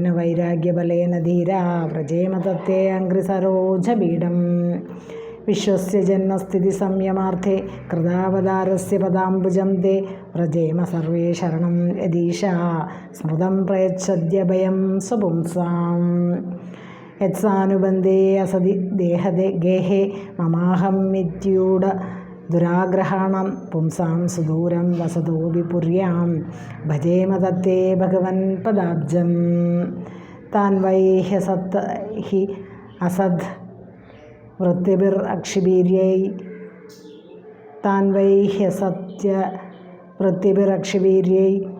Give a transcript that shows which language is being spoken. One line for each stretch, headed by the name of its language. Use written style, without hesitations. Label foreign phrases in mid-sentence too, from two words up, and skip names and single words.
Sanskrit: वैराग्यबलेन धीरा व्रजेम तत्ते अङ्घ्रिसरोजपीडम् विश्वस्य जन्मस्थितिसंयमार्थे कृतावतारस्य पदाम्बुजं ते व्रजेम सर्वे शरणं यदीशा स्मृतं प्रयच्छद्यभयं स्वपुंसाम् യത്സാനുബന്ധേ അസതി ഗേഹേ മമാഹം ഇത്യൂഢ ദുരാഗ്രഹാണം പുംസാം സുദൂരം വസതോപി പുര്യാം ഭജേമ തത്തേ ഭഗവൻ പദാബ്ജം താൻ വൈ ഹി അസദ് വൃത്തിഭിർ അക്ഷിബീര്യൈ താൻ വൈ ഹ്യസത്യ വൃത്തിഭിരക്ഷിവീര്യൈ